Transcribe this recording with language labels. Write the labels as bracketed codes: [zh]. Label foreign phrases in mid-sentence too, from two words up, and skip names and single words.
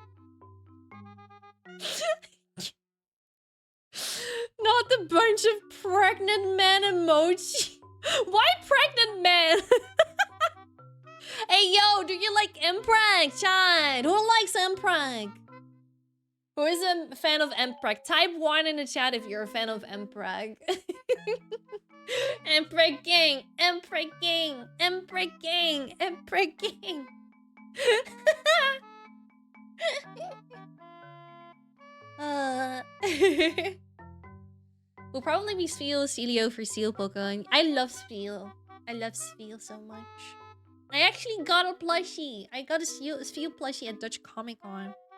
[en] Not the bunch of pregnant men emoji. Why pregnant men? Hey, yo, do you like Empreg, child? Who likes Empreg? Who is a fan of Empreg? Type 1 in the chat if you're a fan of Empreg. Empreg gang, Empreg gang, Empreg gang, Empreg gang. We'll probably be Sealio for Seal Pokemon. I love Speel. I love Speel so much. I actually got a plushie. I got a Speel plushie at Dutch Comic Con.